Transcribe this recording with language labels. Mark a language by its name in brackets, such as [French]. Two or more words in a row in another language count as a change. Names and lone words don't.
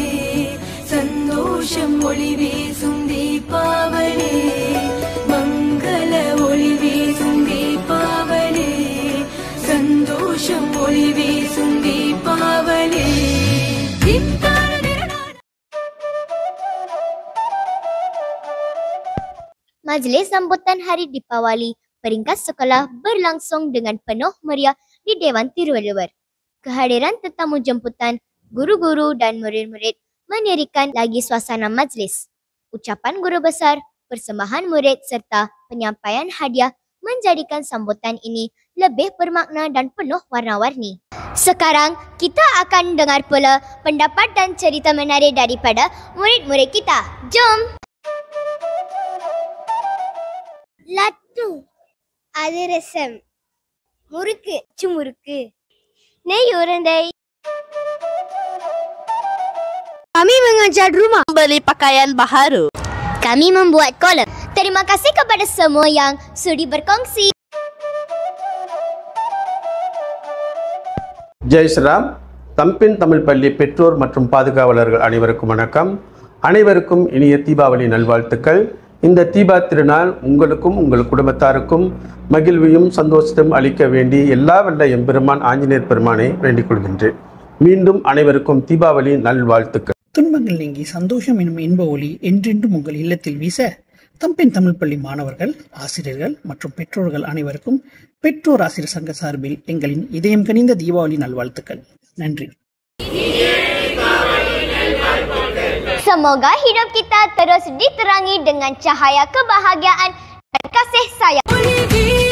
[Tamil] சந்தோஷம் ஒளி வீசும் தீபாவளி, மங்கள ஒளி வீசும் தீபாவளி, சந்தோஷம் ஒளி வீசும் தீபாவளி. [Malay] Majlis sambutan Hari Deepawali peringkat sekolah berlangsung dengan penuh meriah di Dewan Tiruvallur. Kehadiran tetamu jemputan, guru-guru dan murid-murid menirikan lagi suasana majlis. Ucapan guru besar, persembahan murid serta penyampaian hadiah menjadikan sambutan ini lebih bermakna dan penuh warna-warni. Sekarang kita akan dengar pula pendapat dan cerita menarik daripada murid-murid kita. Jom! [Tamil] Lattu, அதிரசம், முறுக்கு, முறுக்கு, நெய் உருண்டை. [Malay] Kami mengecat rumah, beli pakaian baharu. Kami membuat kolam. Terima kasih kepada semua yang sudi berkongsi. [Hindi] जय श्रीराम. [Tamil] தம்பின் தமிழ் பள்ளி பெற்றோர் மற்றும் பாதுகாவலர்கள் அனைவருக்கும் வணக்கம். அனைவருக்கும் இனிய தீபாவளி நல்வாழ்த்துக்கள். இந்த தீபா திருநாள் உங்களுக்கும் உங்கள் குடும்பத்தாருக்கும் மகிழ்வையும் சந்தோஷத்தையும் அளிக்க வேண்டி எல்லா வல்ல எம்பெருமான் ஆஞ்சநேயர் பெருமானை வேண்டிக் கொள்கின்றேன். மீண்டும் அனைவருக்கும் தீபாவளி நல்வாழ்த்துக்கள். துன்பங்கள் நீங்கி சந்தோஷம் எனும் இன்ப ஒளி என்றென்றும் உங்கள் இல்லத்தில் வீச தம்பின் தமிழ் பள்ளி மாணவர்கள், ஆசிரியர்கள் மற்றும் பெற்றோர்கள் அனைவருக்கும் பெற்றோர் ஆசிரியர் சங்க சார்பில் எங்களின் இதயம் கனிந்த தீபாவளி நல்வாழ்த்துக்கள். நன்றி. [Malay] Semoga hidup kita terus diterangi dengan cahaya kebahagiaan dan kasih sayang.